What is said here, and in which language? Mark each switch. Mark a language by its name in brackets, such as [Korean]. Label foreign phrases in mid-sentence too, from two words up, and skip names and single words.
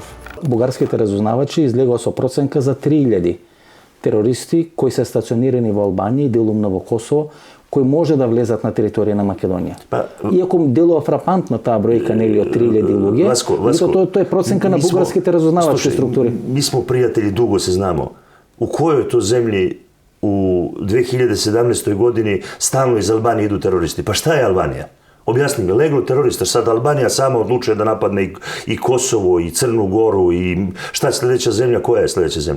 [Macedonian] Бугарските разузнавачи излегува со проценка за 3000 терористи кои се стационирани во Албанија и делумно во Косово, кои може да влезат на територија на Македонија. Иако делува фрапантно таа бројка нели од 3000 луѓе, тоа е проценка на бугарските разузнавачки структури. [Serbian] Mi smo prijatelji, dugo se znamo. U kojoj to zemlji u 2017. godini stalno iz Albanije idu teroristi? Pa šta je Albanija? Objasni mi, leglo terorista, sad Albanija sama odlučuje da napadne i Kosovo, i Crnu Goru, i šta je sljedeća zemlja, koja je sljedeća zemlja?